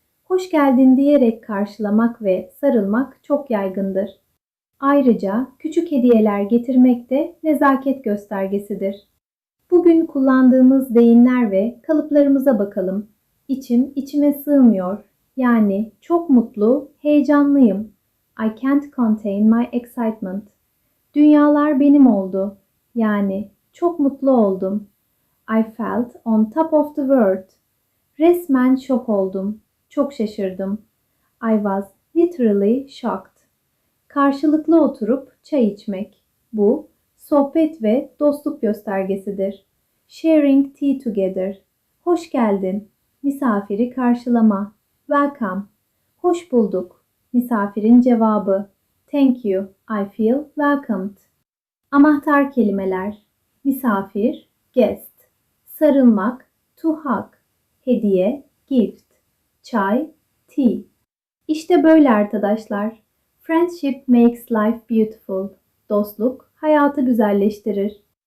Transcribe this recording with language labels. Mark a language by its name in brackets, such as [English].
[Turkish] Hoş geldin diyerek karşılamak ve sarılmak çok yaygındır. Ayrıca küçük hediyeler getirmek de nezaket göstergesidir. Bugün kullandığımız deyimler ve kalıplarımıza bakalım. İçim içime sığmıyor. Yani çok mutlu, heyecanlıyım. [English] I can't contain my excitement. [Turkish] Dünyalar benim oldu. Yani çok mutlu oldum. [English] I felt on top of the world. [Turkish] Resmen şok oldum. Çok şaşırdım. [English] I was literally shocked. [Turkish] Karşılıklı oturup çay içmek. Bu sohbet ve dostluk göstergesidir. [English] Sharing tea together. [Turkish] Hoş geldin. Misafiri karşılama. [English] Welcome. [Turkish] Hoş bulduk. Misafirin cevabı. [English] Thank you. I feel welcomed. [Turkish] Anahtar kelimeler. Misafir, [English] guest. [Turkish] Sarılmak, [English] to hug. [Turkish] Hediye, [English] gift. [Turkish] Çay, [English] tea. [Turkish] İşte böyle arkadaşlar. [English] Friendship makes life beautiful. [Turkish] Dostluk hayatı güzelleştirir.